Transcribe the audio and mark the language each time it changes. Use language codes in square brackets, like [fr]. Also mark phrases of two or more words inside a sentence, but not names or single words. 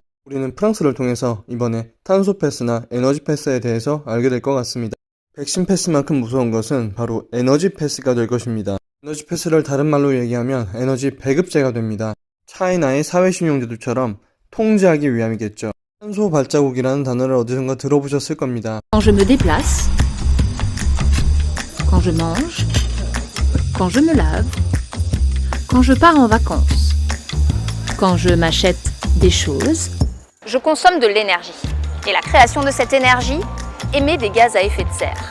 [ko] 우리는 프랑스를 통해서 이번에 탄소 패스나 에너지 패스에 대해서 알게 될 것 같습니다. 백신 패스만큼 무서운 것은 바로 에너지 패스가 될 것입니다. 에너지 패스를 다른 말로 얘기하면 에너지 배급제가 됩니다. 차이나의 사회신용제도처럼 통제하기 위함이겠죠. 탄소 발자국이라는 단어를 어디선가 들어보셨을 겁니다. [fr] Quand je me déplace, quand je mange, quand je me lave, quand je pars en vacances, quand je m'achète des choses, Je consomme de l'énergie. Et la création de cette énergie émet des gaz à effet de serre.